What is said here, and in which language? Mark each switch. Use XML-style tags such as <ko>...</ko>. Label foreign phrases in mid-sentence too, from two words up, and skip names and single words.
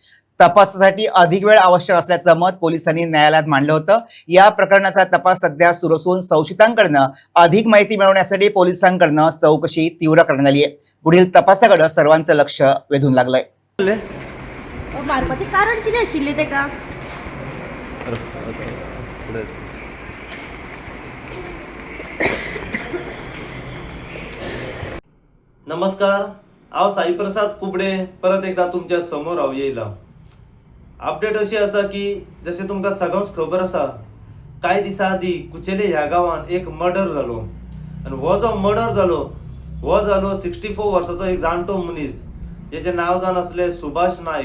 <mr>तपासासाठी अधिक वेळ आवश्यक असल्याचं मत पोलिसांनी न्यायालयात मांडलं होतं। या प्रकरणाचा तपास सध्या सुरू असून संशयितांकडून अधिक माहिती मिळवण्यासाठी पोलिसांकडून चौकशी तीव्र करण्यात आली आहे। पुढील तपासाकडे सर्वांचं लक्ष वेधून लागलंय।</mr> <kok>मारपाचे कारण किती आशिल्ले तेका? नमस्कार, हांव साई प्रसाद कुबडे परत एकदा तुमच्या समोर हांव येयला। अपडेट अशी आसा की जशें तुमकां सगळ्यांक खबर आसा, कांय दिसा आदी कुचेले ह्या गांवांत एक मर्डर जालो आनी हो जो मर्डर जालो हो जालो 64 वर्साचो एक जाणटो मनीस जेचें नांव जावन आसलें सुभाष नायक।</kok>